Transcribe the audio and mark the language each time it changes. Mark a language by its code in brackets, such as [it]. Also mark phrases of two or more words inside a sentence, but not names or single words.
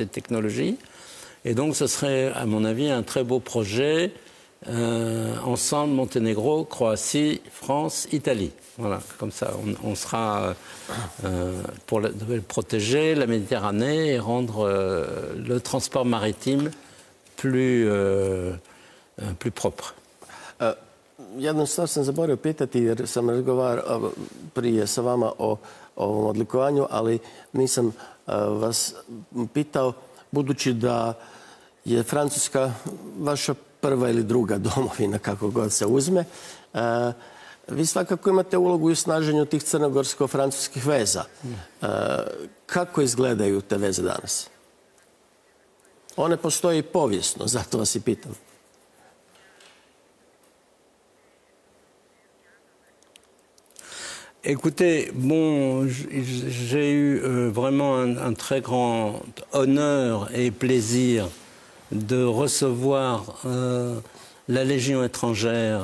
[fr] Et donc ce serait, à mon avis, un très beau projet ensemble Monténégro, Croatie, France, Italie. Voilà, comme ça, on sera pour protéger la Méditerranée et rendre le transport maritime plus propre. [hr] Jednu stvar sam zaboravio pitati jer sam razgovarao prije sa vama o ovom odlikovanju, ali nisam vas pitao, budući da je Francuska vaša prva ili druga domovina, kako god se uzme, vi svakako imate ulogu u snaženju tih crnogorsko-francuskih veza. Kako izgledaju te veze danas? One postoje i povijesno, zato vas i pitam. [fr] Écoutez, bon, j'ai eu vraiment un très grand honneur et plaisir de recevoir la Légion étrangère.